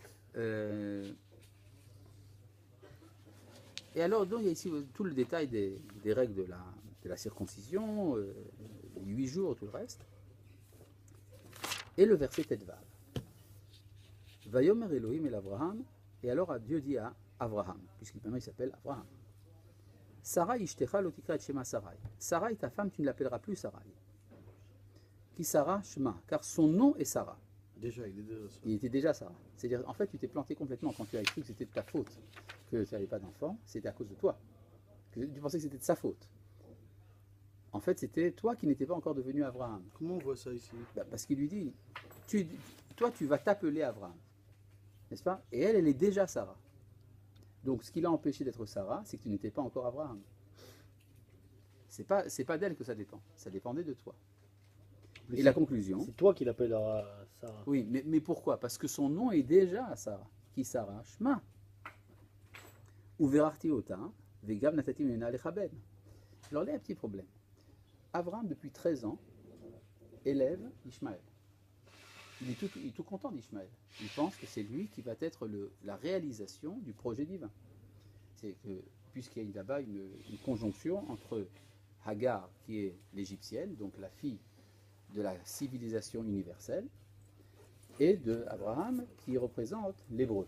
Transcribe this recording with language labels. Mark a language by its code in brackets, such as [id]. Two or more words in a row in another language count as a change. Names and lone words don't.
[fr] Et alors, donc, il y a ici tout le détail des règles de la circoncision, les 8 jours, tout le reste. Et le verset Tetvav. [he] ויאמר אלהים אל אברהם, [fr] et alors Dieu dit à Avraham, puisqu'il maintenant il s'appelle Avraham. [he] שרי אשתך לא תקרא את שמה שרי. [fr] Sarai, ta femme, tu ne l'appelleras plus Sarai. [he] כי שרה שמה, [fr] car son nom est Sarah. Déjà, il est déjà ça. Il était déjà Sarah. C'est-à-dire, en fait, tu t'es planté complètement quand tu as cru que c'était de ta faute, que tu n'avais pas d'enfant, c'était à cause de toi. Tu pensais que c'était de sa faute. En fait, c'était toi qui n'étais pas encore devenu Abraham. Comment on voit ça ici? Parce qu'il lui dit, toi, tu vas t'appeler Abraham. N'est-ce pas? Et elle est déjà Sarah. Donc, ce qui l'a empêché d'être Sarah, c'est que tu n'étais pas encore Abraham. C'est pas d'elle que ça dépend. Ça dépendait de toi. Mais et la conclusion. C'est toi qui l'appelleras Sarah. Oui, mais pourquoi? Parce que son nom est déjà Sarah. [he] כי שרה שמה. וברכתי אתה וגם נתתי ממנה לך בן. [fr] Alors là, il y a un petit problème. Abraham, depuis 13 ans, élève Ishmaël. Il est tout content d'Ishmaël. Il pense que c'est lui qui va être la réalisation du projet divin. C'est que, puisqu'il y a là-bas une conjonction entre Hagar, qui est l'égyptienne, donc la fille de la civilisation universelle, et de Abraham, qui représente l'hébreu.